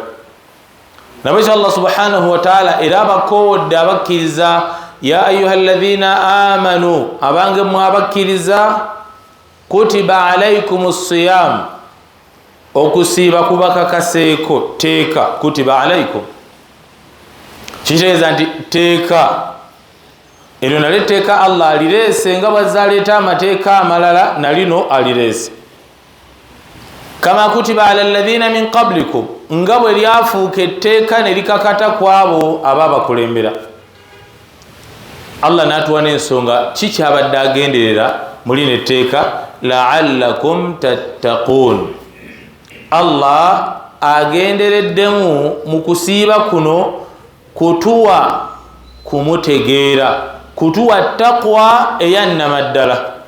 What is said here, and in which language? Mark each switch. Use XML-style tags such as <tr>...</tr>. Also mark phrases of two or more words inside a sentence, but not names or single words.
<lg>Nabwekyo</lg> <ar>الله سبحانه وتعالى</ar> <lg>era abakoowodde abakkiriza,</lg> <ar>يا أيها الذين آمنوا,</ar> <lg>abange mwe abakkiriza,</lg> <ar>كتب عليكم الصيام,</ar> <lg>okusiiba kubakakaseeko, teeka,</lg> <ar>كتب عليكم</ar> <lg>kitegeeza nti teeka. Eryo nalyo etteeka Allah alireese nga bwazze aleeta amateeka amalala, nalino alireese.</lg> <ar>كما كتب على الذين من قبلكم,</ar> <lg>nga bwe lyafuuka etteeka ne likakata ku abo abaabakulembera. Allah n'atuwa n'ensonga ki kyabadde agenderera mu lino etteeka,</lg> <ar>لعلكم تتقون.</ar> <lg>Allah agendereddemu mu kusiiba kuno kutuwa kumutegeera, kutuwa taqwa eyannama ddala.</lg>